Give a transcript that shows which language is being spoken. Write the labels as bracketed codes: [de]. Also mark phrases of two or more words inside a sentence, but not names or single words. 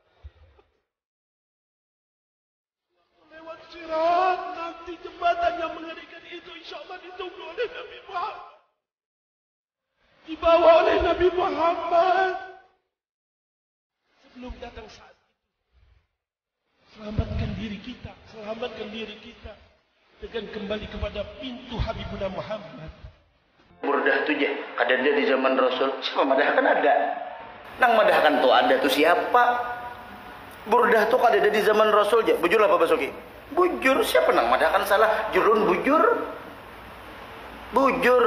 [id] Sewaktu lewat sirat, nanti jembatan yang mengerikan itu insya Allah ditunggu oleh Nabi Muhammad. Dibawa oleh Nabi Muhammad. Sebelum datang saat itu, selamatkan diri kita, dengan kembali kepada pintu Habibuna Muhammad. [bjn] Burdah tu je, ada dia di zaman Rasul. Siapa madahkan ada? Nang madahkan tu ada tu siapa? Burdah tu ada di zaman Rasul je. Bujur apa Basuki? Bujur, siapa nang madahkan salah? Jurun bujur. Bujur.